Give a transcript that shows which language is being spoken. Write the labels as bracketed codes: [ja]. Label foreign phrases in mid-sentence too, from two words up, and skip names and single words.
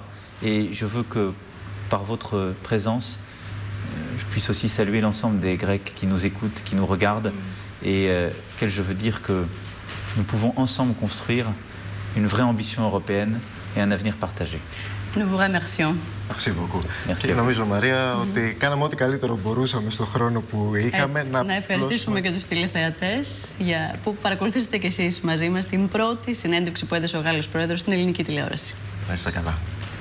[fr] Et je veux que, par votre présence, je puisse aussi saluer l'ensemble des Grecs qui nous écoutent, qui nous regardent, et auxquels je veux dire que nous pouvons ensemble construire une vraie ambition européenne et un avenir partagé. Nous vous remercions. Merci beaucoup. Merci. [el] Και νομίζω, Μαρία, ότι κάναμε ό,τι καλύτερο μπορούσαμε στον χρόνο που είχαμε. Έτσι, να ευχαριστήσουμε και τους τηλεθεατές που παρακολουθήσατε και εσείς μαζί μας την πρώτη συνέντευξη που έδωσε ο Γάλλος Πρόεδρος στην ελληνική τηλεόραση. Να είστε καλά.